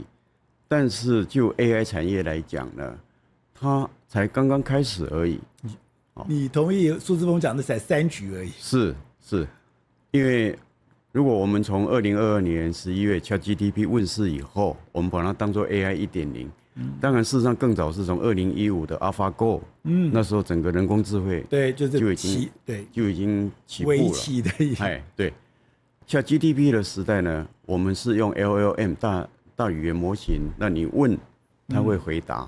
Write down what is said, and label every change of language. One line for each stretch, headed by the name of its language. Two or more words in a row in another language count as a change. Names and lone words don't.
Chinese: 但是就 AI 產業來講呢，它才剛剛開始而已。你同意蘇姿豐講的才3局而已？是，因為如果我們從2022年11月 ChatGPT 問世以後，我們把它當作 AI 1.0。當然，事實上更早是從2015的 AlphaGo，那時候整個人工智慧就已經起步了，微起的意思。对 ，ChatGPT 的時代呢，我們是用 LLM 大語言模型，那你問，它會回答。